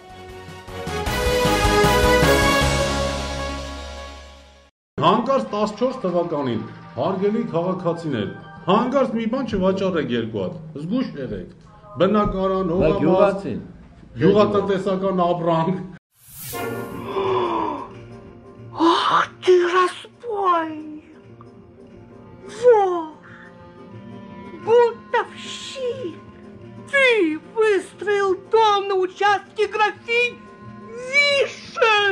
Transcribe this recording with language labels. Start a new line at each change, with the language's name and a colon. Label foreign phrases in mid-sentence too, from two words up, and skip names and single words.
Armenian: Հանկարծ 14 թվականին հարգելի քաղաքացիներ, հանկարծ մի բան չվաճառեք 2 հատ, զգույշ եղեք, բնակարան, հողամաս, գյուղատնտեսական ապրանք։
Russian: Ах ты разбой! Вор! Бунтовщик! Ты выстроил дом на участке графинь Вишен!